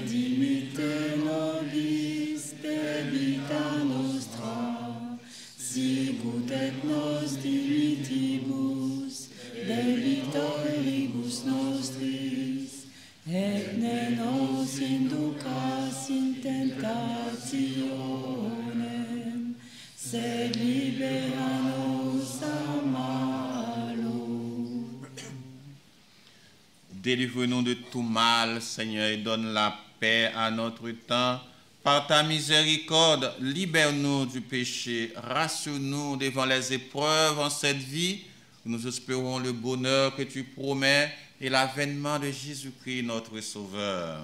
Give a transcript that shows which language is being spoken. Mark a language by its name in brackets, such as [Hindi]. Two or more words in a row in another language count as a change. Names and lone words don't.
[Latin] dimitte nobis debita nostra, sicut et nos dimitibus debitoribus nostris, et ne nos inducas in tentationem, sed libera nos a malo. [French] Délivre-nous de tout mal, Seigneur, et donne la paix à notre temps. Par ta miséricorde, libère-nous du péché, rassure-nous devant les épreuves en cette vie. Nous espérons le bonheur que tu promets et l'avènement de Jésus-Christ, notre Sauveur.